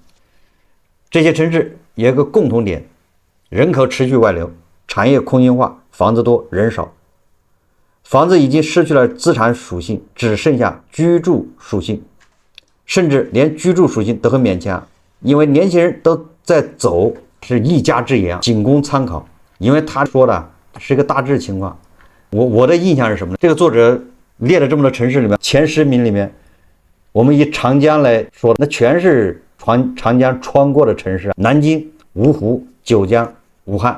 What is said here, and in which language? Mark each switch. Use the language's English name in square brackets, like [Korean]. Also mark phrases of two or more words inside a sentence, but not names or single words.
[Chinese] 這些城市有一個共同點，人口持續外流，產業空心化，房子多人少，房子已經失去了資產屬性，只剩下居住屬性，甚至連居住屬性都很勉強，因為年輕人都在走，是一家之言，仅供參考。因為他說的是一個大致情況。我的印象是什麼呢？這個作者列了這麼多城市里面，前10名里面，我們以長江來說，那全是長江穿過的城市，南京、芜湖、九江、武漢。